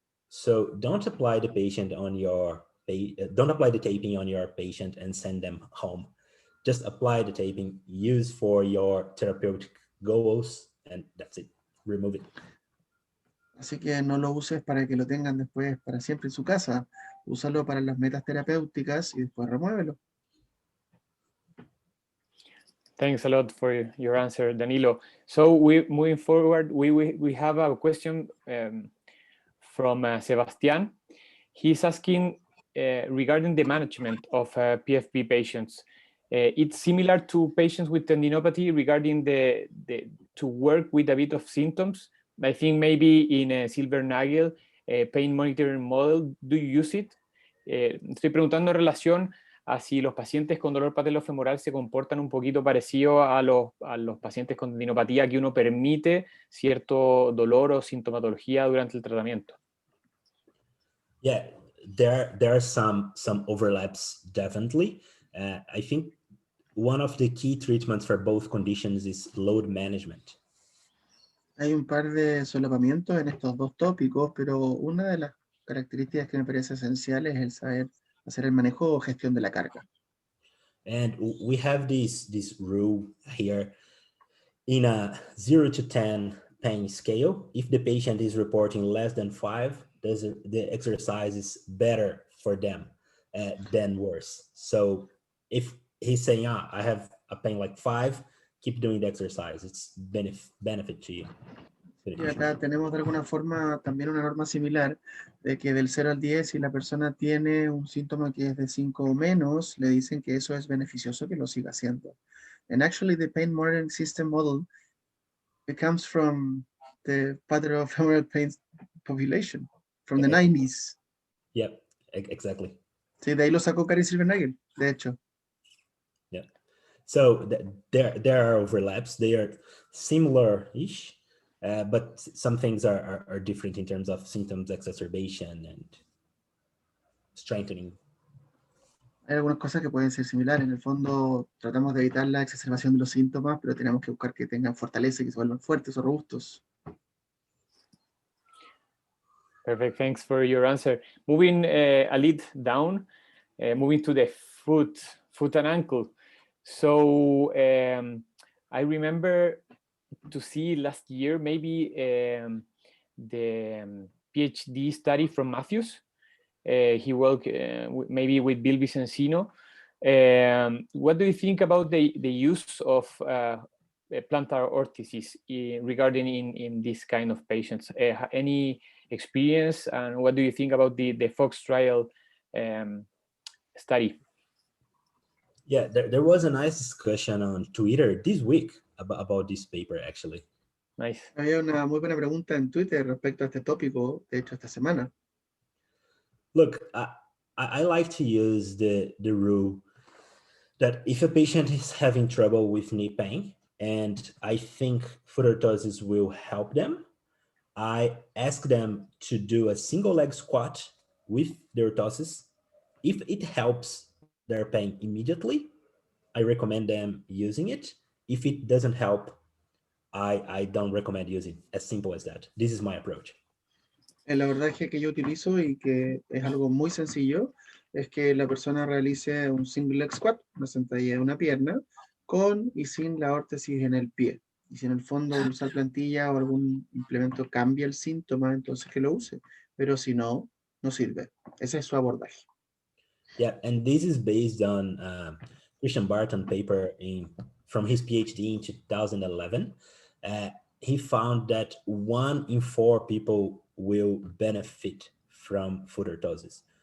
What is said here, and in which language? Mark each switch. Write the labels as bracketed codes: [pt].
[en] So don't apply the patient on your don't apply the taping on your patient and send them home. Just apply the taping, use for your therapeutic goals, and that's it. Remove it. [es] Así que no lo uses para que lo tengan después para siempre en su casa. Úsalo para las metas terapéuticas y después remuévelo. [en] Thanks a lot for your answer, Danilo. So moving forward, we have a question from Sebastian. He's asking regarding the management of PFP patients. It's similar to patients with tendinopathy regarding to work with a bit of symptoms. I think maybe in a Silver-Nagel pain monitoring model, do you use it? [es] Estoy preguntando en relación a si los pacientes con dolor patelofemoral se comportan un poquito parecido a los pacientes con tendinopatía, que uno permite cierto dolor o sintomatología durante el tratamiento. [en] Yeah, there are some overlaps, definitely. I think one of the key treatments for both conditions is load management. [es] Hay un par de solapamientos en estos dos tópicos, pero una de las características que me parece esencial es el saber hacer el manejo o gestión de la carga. [en] And we have this rule here in a 0 to 10 pain scale. If the patient is reporting less than 5, the exercise is better for them than worse. So if he's saying, I have a pain like 5, keep doing the exercise. It's benefit to you. [es] Y acá tenemos de alguna forma también una norma similar de que del 0 al 10, si la persona tiene un síntoma que es de 5 o menos, le dicen que eso es beneficioso que lo siga haciendo. [en] And actually the pain monitoring system model, it comes from the patellofemoral pain population, from the 90s. Yep, exactly. [es] Sí, de ahí lo sacó Kari Silver-Nagel, de hecho. [en] Yeah. So there are overlaps. They are similar-ish. But some things are different in terms of symptoms exacerbation and strengthening. [es] Hay algunas cosas que pueden ser similares. En el fondo, tratamos de evitar la exacerbación de los síntomas, pero tenemos que buscar que tengan fortaleza y que se vuelvan fuertes o robustos. [en] Perfect. Thanks for your answer. Moving a little down, moving to the foot and ankle. So I remember to see last year maybe the PhD study from Matthews. He worked maybe with Bill Vicensino. What do you think about the use of plantar orthosis regarding in this kind of patients? Any experience, and what do you think about the Fox trial study? Yeah, there was a nice discussion on Twitter this week about this paper, actually. Nice. [es] Había una muy buena pregunta en Twitter respecto a este tópico, de hecho, esta semana. [en] Look, I like to use the rule that if a patient is having trouble with knee pain, and I think foot orthosis will help them, I ask them to do a single leg squat with the orthosis. If it helps their pain immediately, I recommend them using it. If it doesn't help, I don't recommend using. As simple as that. This is my approach. [es] El abordaje que yo utilizo y que es algo muy sencillo es que la persona realice un single leg squat, una sentadilla de una pierna, con y sin la órtesis en el pie. Y si en el fondo usar plantilla o algún implemento cambia el síntoma, entonces que lo use. Pero si no, no sirve. Ese es su abordaje. [en] Yeah, and this is based on Christian Barton paper from his PhD in 2011. He found that 1 in 4 people will benefit from foot orthosis.